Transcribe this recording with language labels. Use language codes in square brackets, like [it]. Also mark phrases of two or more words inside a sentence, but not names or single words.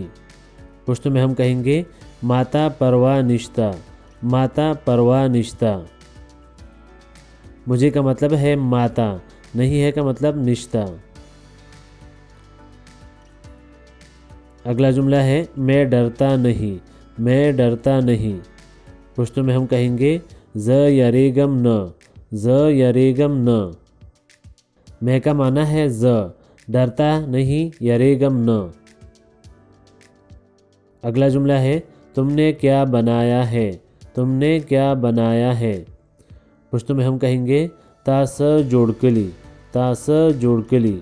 [ur] پشتو میں ہم کہیں گے [ps] ماتا پرواہ نشتا، ماتا پرواہ نشتا۔ [ur] مجھے کا مطلب ہے ماتا، نہیں ہے کا مطلب نشتا۔ اگلا جملہ ہے میں ڈرتا نہیں، میں ڈرتا نہیں۔ پشتو میں ہم کہیں گے [ps] ز یریگم نہ، ز یریگم نہ۔ [ur] میں کا معنی ہے ز، ڈرتا نہیں [ps] یریگم نہ۔ [ur] اگلا جملہ ہے تم نے کیا بنایا ہے، تم نے کیا بنایا ہے۔ پشتو میں ہم کہیں گے [ps] تا س جوڑکلی، تا س جوڑکلی۔